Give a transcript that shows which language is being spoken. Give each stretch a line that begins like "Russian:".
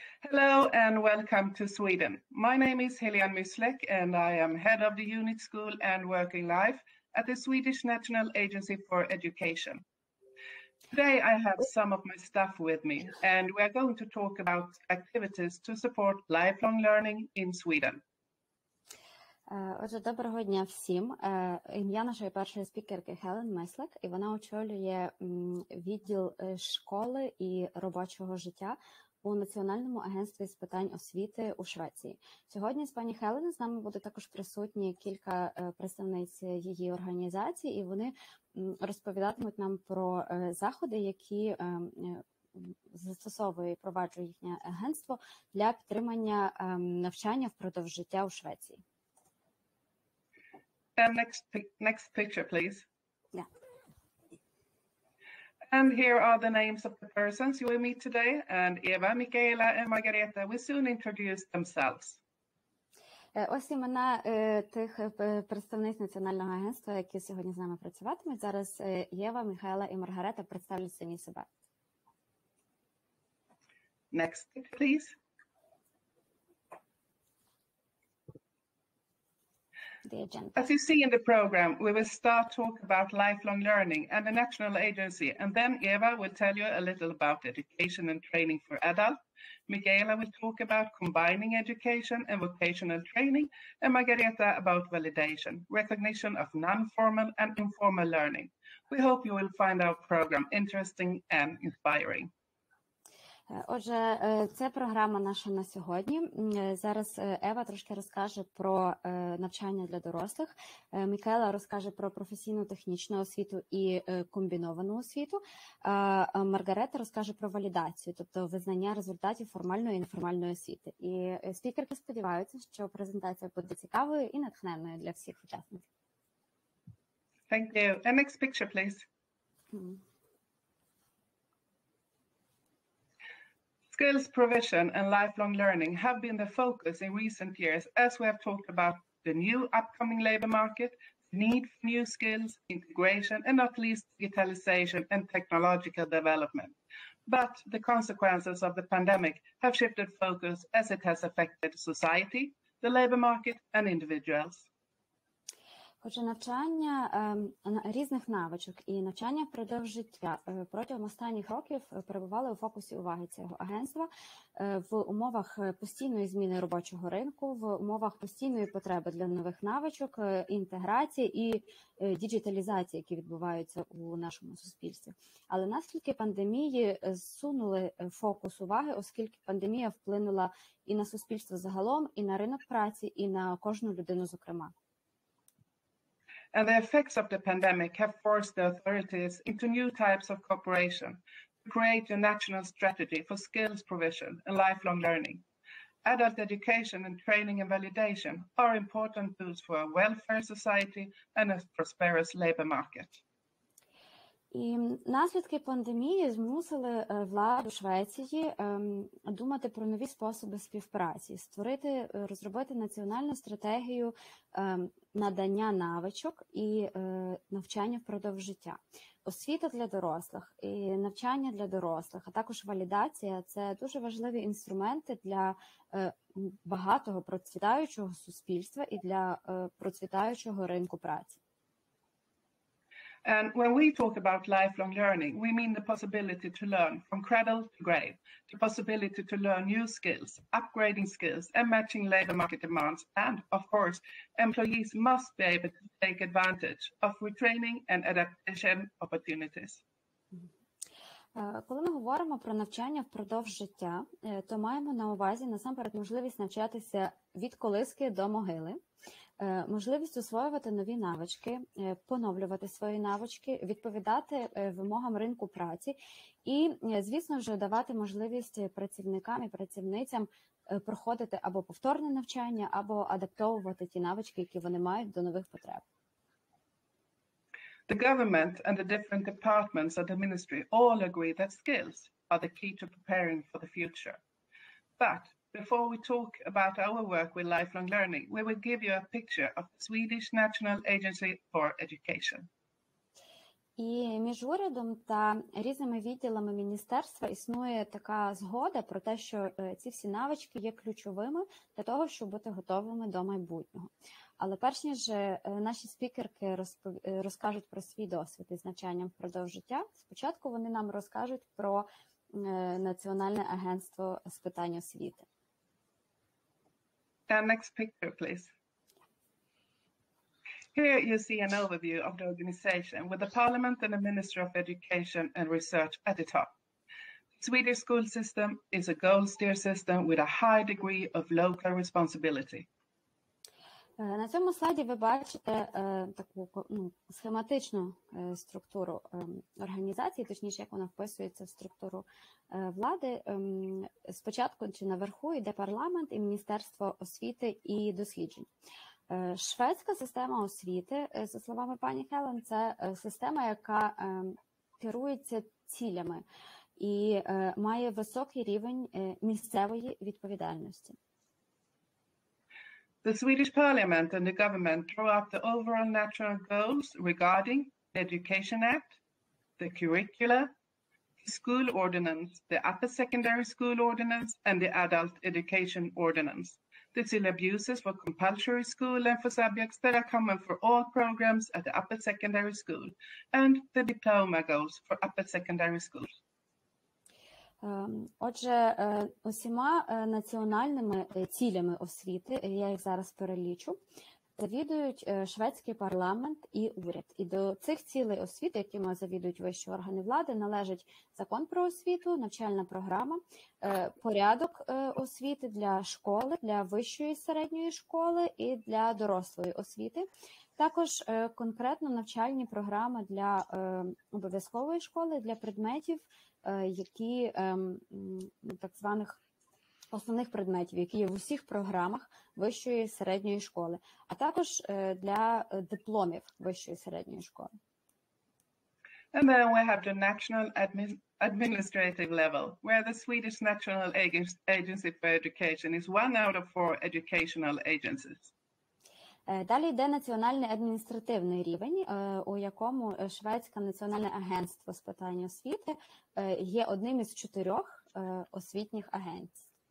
English: Hello and welcome to Sweden. My name is Helen Mислek and I am head of the unit school and working life at the Swedish National Agency for Education. Today I have some of my staff with me and we are going to talk about activities to support lifelong learning in Sweden.
Ukrainian: Отже, доброго дня всім. Ім'я нашої першої спікерки Хелен Мислек, і вона очолює відділ школи і робочого життя у Національному агентстві з питань освіти у Швеції. Сьогодні з пані Хелен з нами буде також присутні кілька представниць її організації, і вони розповідатимуть нам про заходи, які застосовує і впроваджує їхнє агентство для підтримання навчання впродовж життя у Швеції.
English: Next picture, please. Yeah. And here are the names of the persons you will meet today. And Eva, Michaela, and Margareta will soon introduce themselves.
Ukrainian: Ось імена тих представниць Національного агентства, які сьогодні з нами працюватимуть. Зараз Єва, Михайла і Маргарета представлять самі себе.
English: Next, please. As you see in the program, we will start talk about lifelong learning and the national agency, and then Eva will tell you a little about education and training for adults. Michaela will talk about combining education and vocational training, and Margareta about validation, recognition of non-formal and informal learning. We hope you will find our program interesting and inspiring.
Ukrainian: Отже, це програма наша на сьогодні. Зараз Ева трошки розкаже про навчання для дорослих, Мікаела розкаже про професійну технічну освіту і комбіновану освіту, а Маргарета розкаже про валідацію, тобто визнання результатів формальної і неформальної освіти. І спікерки сподіваються, що презентація буде цікавою і натхненною для всіх учасників.
English: Thank you. And next picture, please. Skills provision and lifelong learning have been the focus in recent years as we have talked about the new upcoming labor market, the need for new skills, integration, and not least digitalization and technological development. But the consequences of the pandemic have shifted focus as it has affected society, the labor market, and individuals.
Ukrainian: Отже, навчання різних навичок і навчання впродовж життя протягом останніх років перебували у фокусі уваги цього агентства в умовах постійної зміни робочого ринку, в умовах постійної потреби для нових навичок, інтеграції і діджиталізації, які відбуваються у нашому суспільстві. Але наслідки пандемії зсунули фокус уваги, оскільки пандемія вплинула і на суспільство загалом, і на ринок праці, і на кожну людину зокрема.
English: And the effects of the pandemic have forced the authorities into new types of cooperation to create a national strategy for skills provision and lifelong learning. Adult education and training and validation are important tools for a welfare society and a prosperous labor market.
Ukrainian: І наслідки пандемії змусили владу Швеції думати про нові способи співпраці, розробити національну стратегію надання навичок і навчання впродовж життя. Освіта для дорослих і навчання для дорослих, а також валідація – це дуже важливі інструменти для багатого процвітаючого суспільства і для процвітаючого ринку праці.
English: And when we talk about lifelong learning, we mean the possibility to learn from cradle to grave, the possibility to learn new skills, upgrading skills, and matching labor market demands. And, of course, employees must be able to take advantage of retraining and adaptation opportunities.
Ukrainian: Коли ми говоримо про навчання впродовж життя, то маємо на увазі насамперед можливість навчатися від колиски до могили, можливість освоювати нові навички, поновлювати свої навички, відповідати вимогам ринку праці і, звісно ж, давати можливість працівникам і працівницям проходити або повторне навчання, або адаптовувати ті навички, які вони мають до нових потреб.
English: The government and the different departments of the ministry all agree that skills are the key to preparing for the future. But before we talk about our work with lifelong learning, we will give you a picture of the Swedish National Agency for Education.
Ukrainian: І між урядом та різними відділами міністерства існує така згода про те, що ці всі навички є ключовими для того, щоб бути готовими до майбутнього. Але перш ніж наші спікерки розкажуть про свій досвід із навчанням впродовж життя, спочатку вони нам розкажуть про Національне агентство з питань освіти.
English: Next picture, please. Here you see an overview of the organization with the Parliament and the Ministry of Education and Research at the top. The Swedish school system is a gold-steer system with a high degree of local responsibility.
Ukrainian: На цьому слайді ви бачите таку схематичну структуру організації, точніше, як вона вписується в структуру влади. Спочатку чи наверху йде парламент і Міністерство освіти і досліджень. Шведська система освіти, за словами пані Хелен, це система, яка керується цілями і має високий рівень місцевої відповідальності.
English: The Swedish Parliament and the government draw up the overall national goals regarding the Education Act, the curricula, the school ordinance, the upper secondary school ordinance, and the adult education ordinance. The syllabuses for compulsory school and for subjects that are common for all programs at the upper secondary school, and the diploma goals for upper secondary schools.
Ukrainian: Отже, усіма національними цілями освіти, я їх зараз перелічу, завідують шведський парламент і уряд. І до цих цілей освіти, якими завідують вищі органи влади, належать закон про освіту, навчальна програма, порядок освіти для школи, для вищої середньої школи і для дорослої освіти. Також конкретно навчальні програми для обов'язкової школи, для предметів, які так званих основних предметів, які є в усіх програмах вищої середньої школи, а також для дипломів вищої середньої школи.
English: And then we have the national administrative level, where the Swedish National Agency for Education is one out of 4 educational agencies.
Ukrainian: Далі йде національний адміністративний рівень, у якому Шведське національне агентство з питань освіти є одним із 4 освітніх агентств.